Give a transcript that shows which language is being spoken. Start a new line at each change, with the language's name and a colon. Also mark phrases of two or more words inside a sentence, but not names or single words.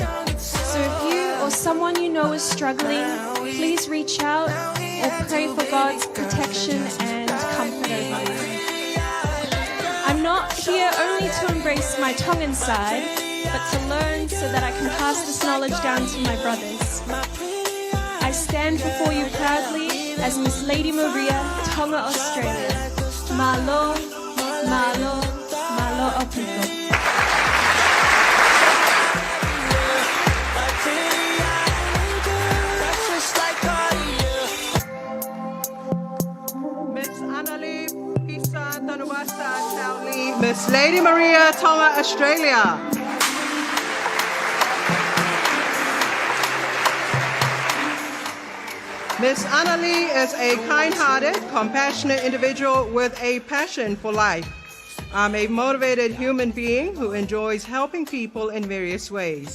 English: So if you or someone you know is struggling, please reach out or pray for God's protection and comfort over you. I'm not here only to embrace my Tongan side, but to learn so that I can pass this knowledge down to my brothers. I stand before you proudly as Miss Lady Maria, Tonga, Australia.
Tongan: Malo, malo, malo opito.
English: Miss Arii, Pisa, Tanuvasa, Chou, Miss Lady Maria, Tonga, Australia. Miss Arii is a kind-hearted, compassionate individual with a passion for life. I'm a motivated human being who enjoys helping people in various ways.